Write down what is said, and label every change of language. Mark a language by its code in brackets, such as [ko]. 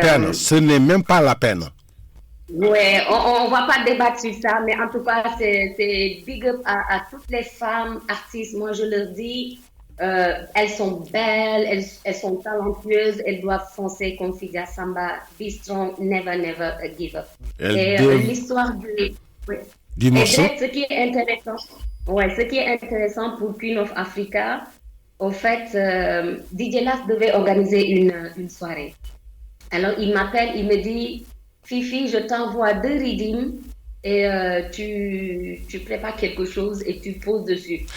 [fr] peine. Ce n'est même pas la peine. Ouais, on va pas débattre sur ça, mais en tout cas, c'est big up à toutes les femmes artistes. Moi, je leur dis, elles sont belles, elles sont talentueuses, elles doivent foncer comme Fidia Samba. [en] Be strong, never, never give up. [fr] Elles Et doivent- l'histoire ouais. Du Et morceau. ce qui est intéressant, ouais, ce qui est intéressant pour Queen of Africa, au fait, DJ Las devait organiser une soirée. Alors, il m'appelle, il me dit, Fifi, je t'envoie 2 redeems et tu prépares quelque chose et tu poses dessus.